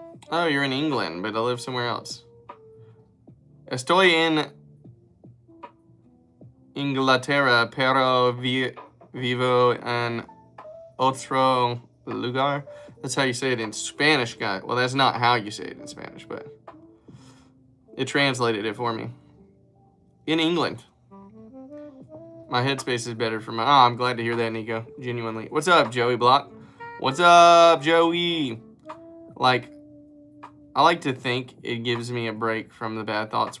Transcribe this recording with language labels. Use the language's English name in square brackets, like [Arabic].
[English] Oh, you're in England, but I live somewhere else. [Spanish] Estoy en Inglaterra, pero vivo en otro lugar. [English] That's how you say it in Spanish, guy. Well, that's not how you say it in Spanish, but it translated it for me. In England. My headspace is better for my... Oh, I'm glad to hear that, Nico. Genuinely. What's up, Joey Block? What's up, Joey? Like, I like to think it gives me a break from the bad thoughts.